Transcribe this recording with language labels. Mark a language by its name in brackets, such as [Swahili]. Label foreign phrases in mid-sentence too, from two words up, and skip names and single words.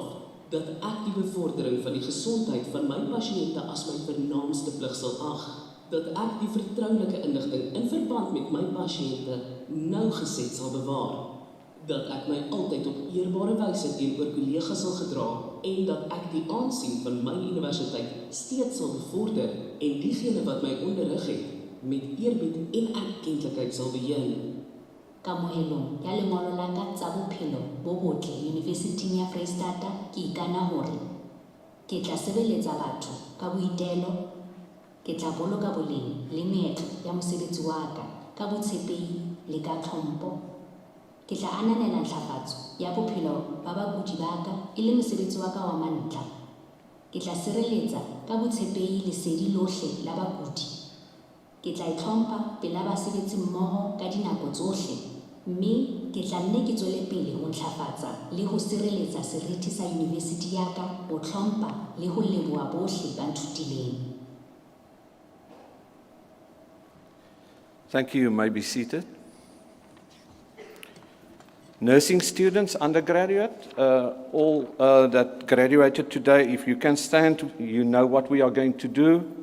[Afrikaans] dat ek die bevordering van die gesondheid van my pasiënte as my vernaamste plig sal ag, dat ek die vertroulike inligting in verband met my pasiënte nauwgezet sal bewaar, dat ek my altyd op eerbare wyse teenoor kollegas sal gedra en dat ek die aansien van my universiteit steeds sal bevorder en diegene wat my onderrig het met eerbied en erkentlikheid sal beheer. [Southern Sotho] Kamohelong ya lengolo la ka tsa bophelo bo botle University ya Freistata ke ikana hore ke tla sebeletsa batho ka boitelo, ke tla boloka boleng le meetlo ya mosebetsi wa ka botshepehi le ka tlhompho. Ke tla ananela ntlafatso ya bophelo ba bakudi ba ka e le mosebetsi wa ka wa mantlha. Ke tla sireletsa ka botshepehi lesedi lohle la bakudi. Ke tla itlhompha pela basebetsi mmoho ka dinako tsohle, mme ke tla nne ke tswele pele ho ntlafatsa le ho sireletsa seriti sa university ya ka, ho tlhompha le ho leboha bohle ba nthutileng. [English] Thank you. You may be seated. Nursing students, undergraduate, all that graduated today, if you can stand, you know what we are going to do.